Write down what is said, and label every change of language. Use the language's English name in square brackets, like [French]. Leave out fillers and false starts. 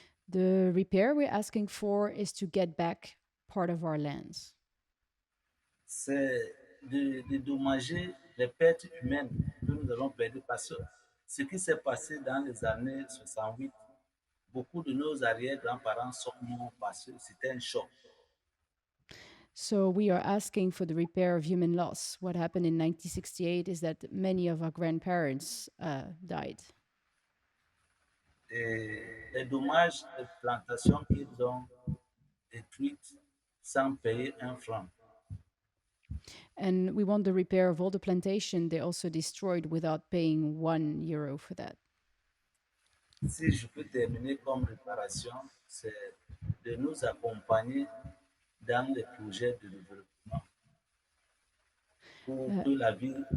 [English] The repair we're asking for is to get back part of our lands. [French] C'est de dédommager les pertes humaines que nous allons perdre parce que ce qui s'est passé dans les années 68, beaucoup de nos arrière-grands-parents sont morts parce que c'était un choc. [English] So we are asking for the repair of human loss. What happened in 1968 is that many of our grandparents died. [French] Et les dommages de plantations qu'ils ont détruites sans payer un franc. [English] And we want the repair of all the plantation they also destroyed without paying €1 for that. [French] Si je peux terminer comme réparation, c'est de nous accompagner dans les projets de développement pour que la vie.